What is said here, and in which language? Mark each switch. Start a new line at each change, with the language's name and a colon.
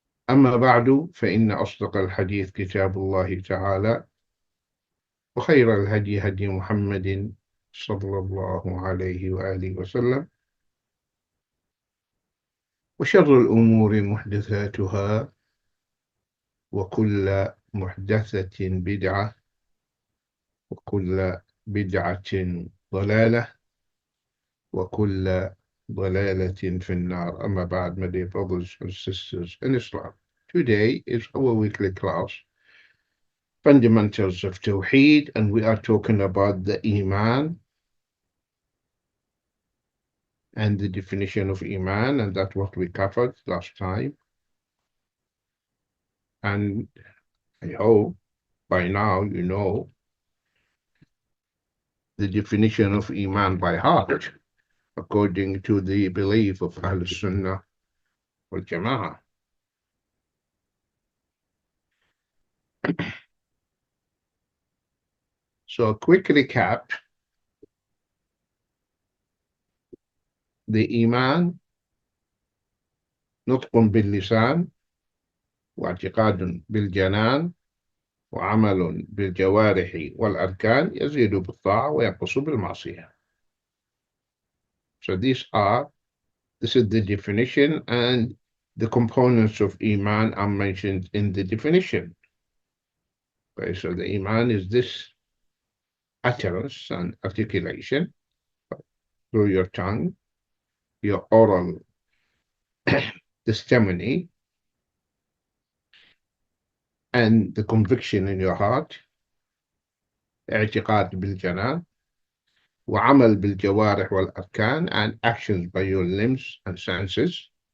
Arabic: أما بعد، فإن أصدق الحديث كتاب الله تعالى، وخير الهدي هدي محمد صلى الله عليه وآله وسلم، وشر الأمور محدثاتها، وكل محدثة بدعة، وكل بدعة ضلالة، وكل ضلالة في النار. أما بعد,
English: my dear brothers and sisters in Islam, today is our weekly class, Fundamentals of Tawheed, and we are talking about the Iman and the definition of Iman, and that's what we covered last time. And I hope by now you know the definition of Iman by heart, according to the belief of Ahl Sunnah wal Jama'ah. So a quick recap. The Iman
Arabic: نطق باللسان واعتقاد بالجنان وعمل بالجوارح والأركان يزيد بالطاعة وينقص بالمعصية.
English: So this is the definition, and the components of Iman are mentioned in the definition. Okay, so the Iman is this utterance and articulation through your tongue, your oral testimony, and the conviction in your heart,
Arabic: اعتقاد بالجنان, وعمل بالجوارح والأركان,
English: and actions by your limbs and senses.